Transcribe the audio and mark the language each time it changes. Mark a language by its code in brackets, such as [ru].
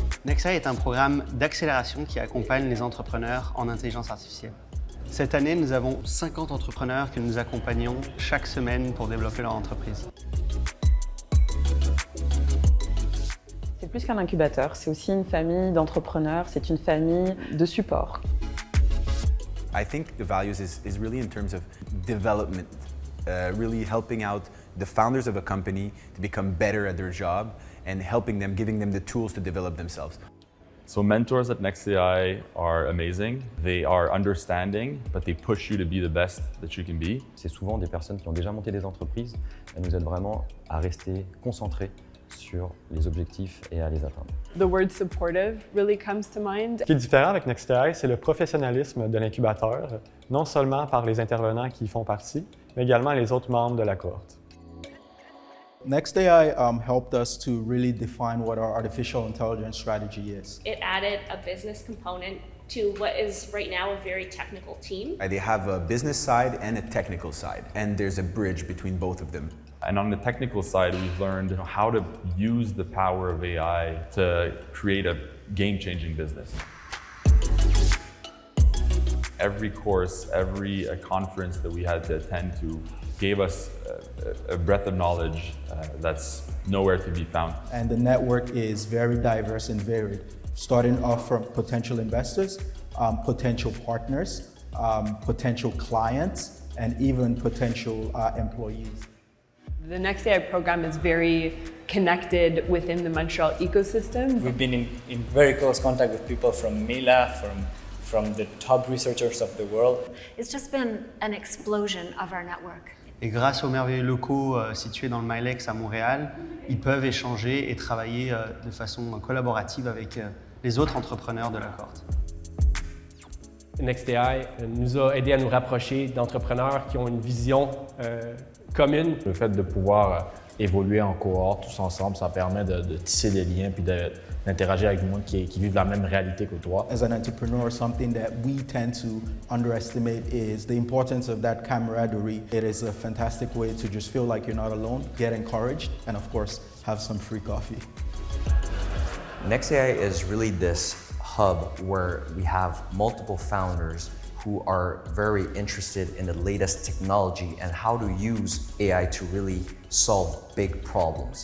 [fr] NextAI est un programme d'accélération qui accompagne les entrepreneurs en intelligence artificielle. Cette année, nous avons 50 entrepreneurs que nous accompagnons chaque semaine pour développer leur entreprise. C'est plus qu'un incubateur, c'est aussi une famille d'entrepreneurs, c'est une famille de support. [en] I think the values is really in terms of development, really helping out the founders of a company to become better at their job and helping them, giving them the tools to develop themselves. So mentors at NextAI are amazing. They are understanding, but they push you to be the best that you can be. [fr] C'est souvent des personnes qui ont déjà monté des entreprises. Elles nous aident vraiment à rester concentrés sur les objectifs et à les atteindre. [en] The word supportive really comes to mind. [fr] Ce qui est différent avec NextAI, c'est le professionnalisme de l'incubateur, non seulement par les intervenants qui y font partie, mais également les autres membres de la cohorte. [en] NextAI helped us to really define what our artificial intelligence strategy is. It added a business component to what is right now a very technical team. They have a business side and a technical side, and there's a bridge between both of them. And on the technical side, we've learned how to use the power of AI to create a game-changing business. Every course, every conference that we had to attend to gave us a breadth of knowledge that's nowhere to be found. And the network is very diverse and varied, starting off from potential investors, potential partners, potential clients, and even potential employees. The NextAI program is very connected within the Montreal ecosystem. We've been in very close contact with people from Mila, from the top researchers of the world. It's just been an explosion of our network. [fr] Et grâce aux merveilleux locaux situés dans le Milex à Montréal, ils peuvent échanger et travailler de façon collaborative avec les autres entrepreneurs de la cohorte. NextAI nous a aidé à nous rapprocher d'entrepreneurs qui ont une vision commune. Le fait de pouvoir évoluer en cohorte tous ensemble, ça permet de tisser des liens puis d'interagir avec du monde qui vivent la même réalité que toi. [en] As an entrepreneur, something that we tend to underestimate is the importance of that camaraderie. It is a fantastic way to just feel like you're not alone, get encouraged, and of course, have some free coffee. NextAI is really this hub where we have multiple founders who are very interested in the latest technology and how to use AI to really solve big problems.